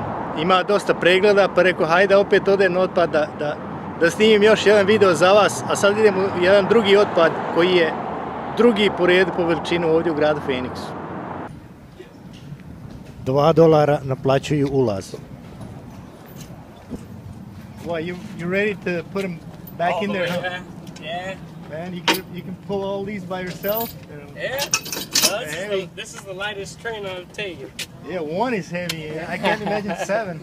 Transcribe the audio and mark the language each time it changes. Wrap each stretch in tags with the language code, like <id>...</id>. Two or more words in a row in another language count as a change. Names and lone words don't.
<bs>ima dosta pregleda, pa rekao hajde opet odem na otpad da snimim još jedan video za vas, a sad idemo u jedan drugi otpad koji je drugi po redu po veličinu ovdje u gradu Phoenixu. $2 naplaćuju ulaz.</bs> <en>What, you ready to put them back in there? Huh? Yeah. Man, you can pull all these by yourself? Yeah. This is the lightest train I've taken. Yeah, one is heavy. I can't imagine 7.</en>